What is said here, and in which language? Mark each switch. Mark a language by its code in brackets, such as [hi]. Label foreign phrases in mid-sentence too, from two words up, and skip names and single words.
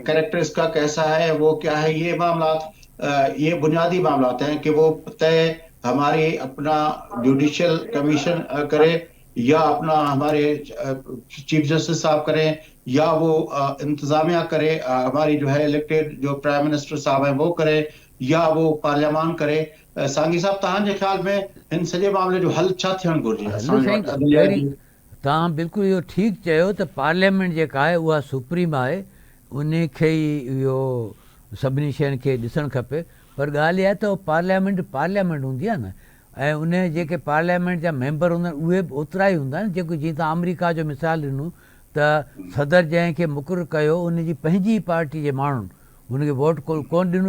[ur] کریکٹر اس کا کیسا ہے، وہ کیا ہے؟ یہ معاملات یہ بنیادی معاملات ہیں کہ وہ طے ہماری اپنا [en] judicial commission [ur] کرے، یا اپنا ہمارے [en] chief justice [ur] صاحب کریں، یا وہ انتظامیہ کرے، ہماری جو ہے الیکٹڈ جو [en] prime minister [ur] صاحب ہیں وہ کرے، یا وہ پارلیمان کرے. [sd] سانگھی صاحب تव्हां जे ख़्याल में हिन सॼे मामले जो हल छा थियणु घुरिजे? हलो असांजे साईं, वटि अदलिया पहिरीं जी तव्हां बिल्कुलु इहो ठीकु चयो त पार्लियामेंट जेका आहे उहा सुप्रीम आहे, उन खे ई इहो सभिनी शयुनि खे ॾिसणु खपे. पर ॻाल्हि इहा आहे त पार्लियामेंट हूंदी आहे न, ऐं उन जेके पार्लियामेंट जा मेंबर हूंदा आहिनि उहे बि ओतिरा ई हूंदा आहिनि जेको, जीअं तव्हां अमरीका जो मिसाल ॾिनो त सदर जंहिंखे मुक़ररु कयो उनजी पंहिंजी पार्टी जे माण्हुनि हुनखे वोट कोन ॾिनो.